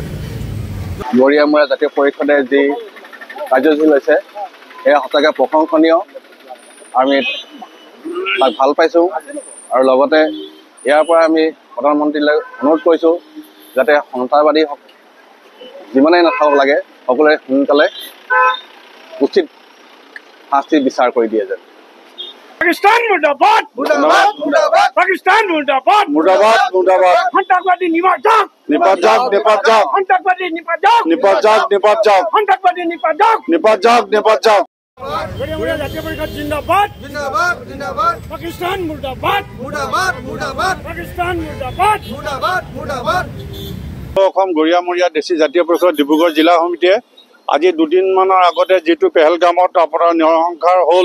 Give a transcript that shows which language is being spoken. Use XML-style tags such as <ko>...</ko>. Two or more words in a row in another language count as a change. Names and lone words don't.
<as>গৰিয়ামৰীয়া জাতীয় পৰিষদে যি কাৰ্যসূচী লৈছে এয়া সঁচাকৈ প্ৰশংসনীয় আমি তাক ভাল পাইছোঁ আৰু লগতে ইয়াৰ পৰা আমি প্ৰধানমন্ত্ৰীলৈ অনুৰোধ কৰিছোঁ যাতে সন্ত্ৰাসবাদী যিমানেই নাথাকক লাগে সকলোৱে সোনকালে উচিত শাস্তি বিচাৰ কৰি দিয়ে যেন</as> <hi>पाकिस्तान मुर्दाबाद मुर्दाबाद मुर्दाबाद पाकिस्तान मुर्दाबाद मुर्दाबाद मुर्दाबाद आतंकवादी निपात जाओ निपात जाओ निपात जाओ आतंकवादी निपात जाओ निपात जाओ निपात जाओ आतंकवादी निपात जाओ निपात जाओ निपात जाओ</hi> <as>জাতীয় পরিষদ জিন্দাবাদ জিন্দাবাদ</as> <hi>जिंदाबाद पाकिस्तान मुर्दाबाद मुर्दाबाद मुर्दाबाद पाकिस्तान मुर्दाबाद मुर्दाबाद मुर्दाबाद</hi> <as>অসম গৰিয়ামৰীয়া দেশী জাতীয় পৰিষদ ডিব্ৰুগড় জিলা সমিতিয়ে আজি দুদিনমানৰ আগতে যেটো পেহেলগামত আপোনাৰ নৰসংহাৰ হল</as>